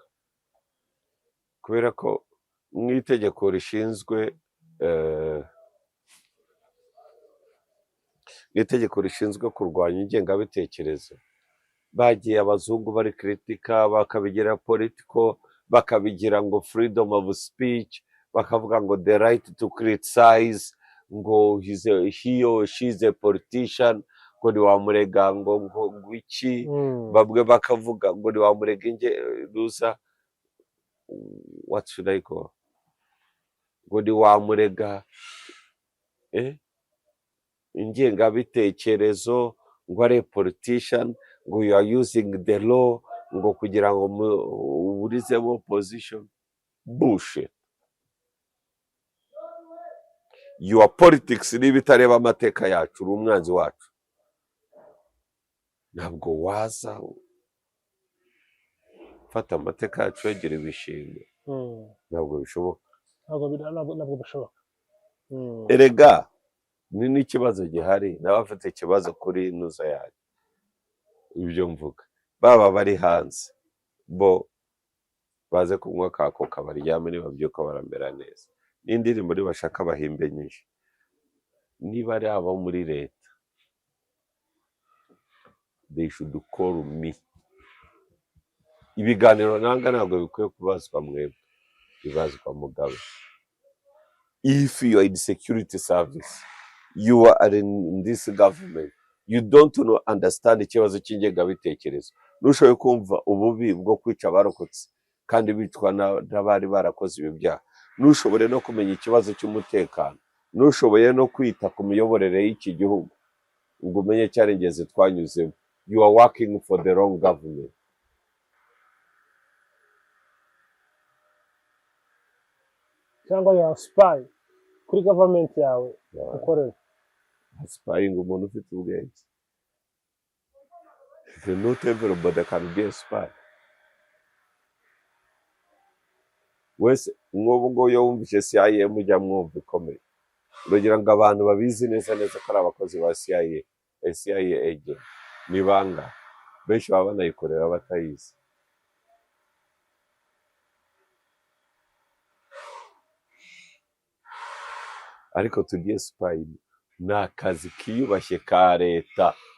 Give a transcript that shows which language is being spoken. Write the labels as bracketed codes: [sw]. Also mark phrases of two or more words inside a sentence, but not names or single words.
[rw] kubera ko mu itegeko rishinzwe kurwanya ingengabitekerezo, bagiye abazungu bari kritika, bakabigira political, bakabigira ngo [en] freedom of speech, [rw] bakavuga ngo [en] the right to criticize, ngo he or she is a politician, [rw] ngo ntiwamurega ngo iki. Bamwe bakavuga ngo ntiwamurega [en] what should I call, [rw] ngo ntiwamurega ingengabitekerezo, ngo ari politician, ngo [en] you are using the law [rw] ngo kugira ngo uburizemo opposition. Bullshit. [en] Your politics [rw] niba itareba amateka yacu, uri umwanzi wacu. Ntabwo waza fata amateka yacu wegera ibishingwe. Ntabwo bishoboka. Ntabwo bishoboka. Erega ni n'ikibazo gihari, nawe afite ikibazo kuri nuza yacu. Ibyo mvuga, baba bari hanze bo baze kunywa kako kabaryame, nibabyuka baramera neza. N'indirimbo bashaka bahimbe nyinshi. Niba ari abo muri leta, [en] they should call me. [rw] Ibiganiro nanga ntabwo bikwiye kubazwa mwebwe. ibazwa Mugabe. [en] If you are in security service, you are in this government, you don't know understand [rw] ikibazo cy'ingengabitekerezo. Nushoboye kumva ububi bwo kwica abarokotse kandi bicwa n'abari barakoze ibi byaha. Nushobore no kumenya ikibazo cy'umutekano. Nushoboye no kwita ku miyoborere y'iki gihugu ngo umenye cyarengeze twanyuzemo. [en] You are working for the wrong government. [rw] cyangwa ya spy kuri government yawe ukorera. Spying umuntu ufite ubwenge. [en] Not everybody can be a spy. [rw] Wese nk'ubu ngo iyo wumvise CIA mujya mwumva ikomeye. Uragira ngo abantu babizi neza neza ko ari abakozi ba CIA, CIA agent. Ni banga. Benshi baba banayikorera batayizi. Ariko tugiye spy ni akazi kiyubashye ka leta.